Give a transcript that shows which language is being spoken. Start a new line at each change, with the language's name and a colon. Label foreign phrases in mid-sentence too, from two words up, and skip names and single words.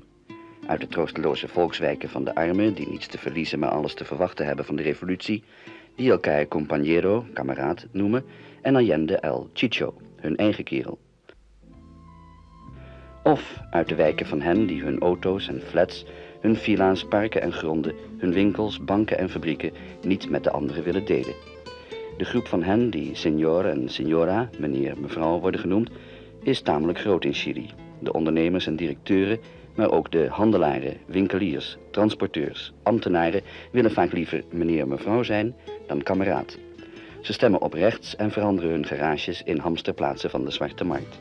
Dutch: Uit de troosteloze volkswijken van de armen, die niets te verliezen maar alles te verwachten hebben van de revolutie, die elkaar compañero, kameraad, noemen, en Allende el Chicho, hun eigen kerel. Of uit de wijken van hen die hun auto's en flats, hun villa's, parken en gronden, hun winkels, banken en fabrieken niet met de anderen willen delen. De groep van hen die señor en señora, meneer, mevrouw worden genoemd, is tamelijk groot in Chili. De ondernemers en directeuren, maar ook de handelaren, winkeliers, transporteurs, ambtenaren willen vaak liever meneer, mevrouw zijn dan kameraad. Ze stemmen op rechts en veranderen hun garages in hamsterplaatsen van de zwarte markt.